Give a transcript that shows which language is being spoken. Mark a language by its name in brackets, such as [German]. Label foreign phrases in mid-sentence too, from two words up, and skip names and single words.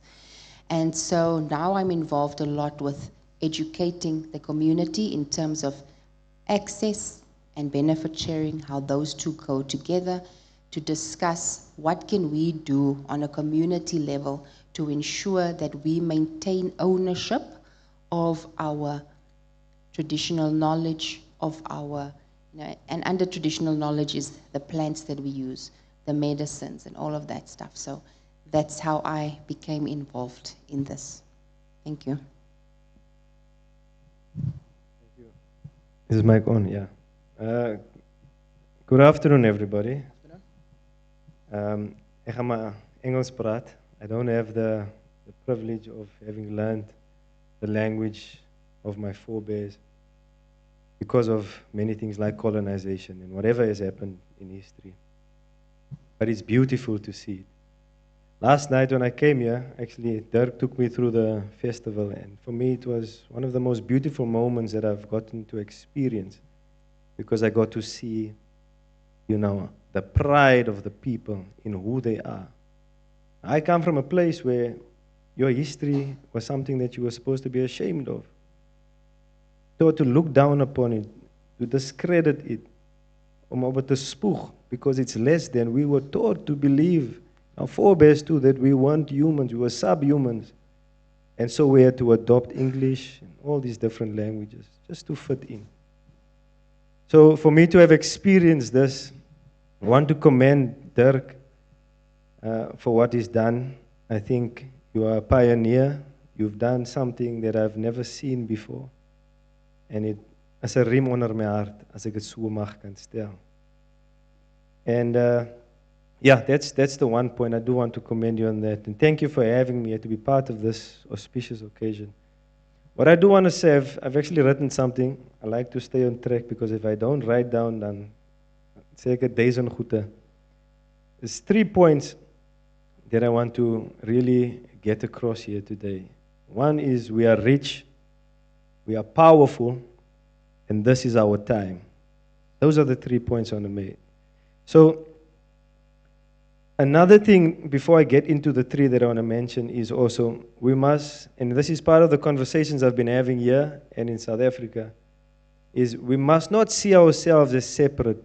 [English] And so now I'm involved a lot with educating the community in terms of access and benefit sharing, how those two go together, to discuss what can we do on a community level to ensure that we maintain ownership of our traditional knowledge of our, and under traditional knowledge is the plants that we use, the medicines and all of that stuff. So that's how I became involved in this. Thank you. Is mic on? Yeah. Good afternoon, everybody. [Afrikaans] Ek gaan maar Engels praat. [English] I don't have the privilege of having learned the language of my forebears because of many things like colonization and whatever has happened in history. But it's beautiful to see it. Last night when I came here, actually Dirk took me through the festival, and for me it was one of the most beautiful moments that I've gotten to experience, because I got to see, the pride of the people in who they are. I come from a place where your history was something that you were supposed to be ashamed of. So to look down upon it, to discredit it, [Afrikaans] om over te spoeg, [English] because it's less than. We were taught to believe, our forebears too, that we weren't humans, we were subhumans. And so we had to adopt English and all these different languages just to fit in. So for me to have experienced this, I want to commend Dirk for what he's done. I think you are a pioneer. You've done something that I've never seen before. [Afrikaans] En dit is 'n riem onder my hart as ek dit so mag kan stel. [English] And yeah, that's the one point. I do want to commend you on that. And thank you for having me to be part of this auspicious occasion. What I do want to say, I've actually written something. I like to stay on track, because if I don't write down, [Afrikaans] dan sê ek days on goede. [English] There's 3 points that I want to really get across here today. One is we are rich, we are powerful, and this is our time. Those are the 3 points I want to make. So, another thing before I get into the 3 that I want to mention is also we must, and this is part of the conversations I've been having here and in South Africa, is we must not see ourselves as separate.